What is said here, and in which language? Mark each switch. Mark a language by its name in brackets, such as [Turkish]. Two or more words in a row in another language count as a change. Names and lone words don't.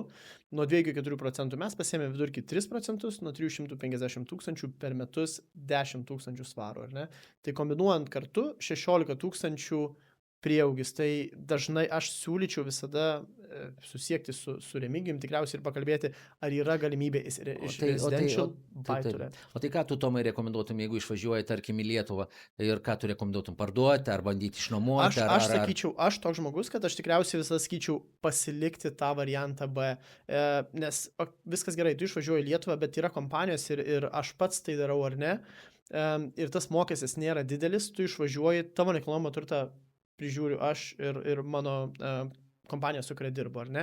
[Lithuanian] Nuo 2-4% mes pasiėmėme vidurkį 3%, nuo 350 tūkstančių per metus 10 tūkstančių svarų, ar ne? Tai kombinuojant kartu 16 tūkstančių prieaugis. Tai dažnai aš siūlyčiau visada susiekti su Remigijum tikriausiai ir pakalbėti, ar yra galimybė iš [English] residential buy-to-let. [Lithuanian] O tai ką tu, Tomai, rekomenduotum, jeigu išvažiuoji, tarkim, į Lietuvą, ir ką tu rekomenduotum, parduoti ar bandyti išnuomoti? Aš sakyčiau, aš toks žmogus, kad aš tikriausiai visada sakyčiau pasilikti tą variantą B, nes viskas gerai, tu išvažiuoji į Lietuvą, bet yra kompanijos ir aš pats tai darau, ar ne, ir tas mokestis nėra didelis, tu išvažiuoji, tavo nekilnojamą turtą prižiūriu aš ir mano kompanija, su kuria dirbu, ar ne?